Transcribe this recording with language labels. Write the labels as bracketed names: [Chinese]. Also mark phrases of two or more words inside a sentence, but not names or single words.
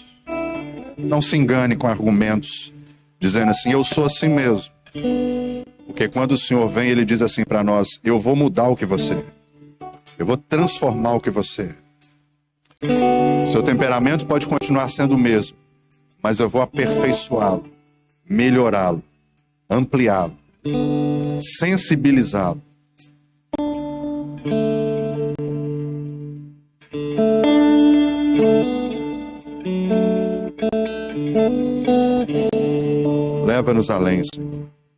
[Portuguese] Não se engane com argumentos, dizendo assim, eu sou assim mesmo. Porque quando o Senhor vem, Ele diz assim para nós, eu vou mudar o que você é. Eu vou transformar o que você é. Seu temperamento pode continuar sendo o mesmo, mas eu vou aperfeiçoá-lo, melhorá-lo, ampliá-lo, sensibilizá-lo. Leva-nos além, Senhor.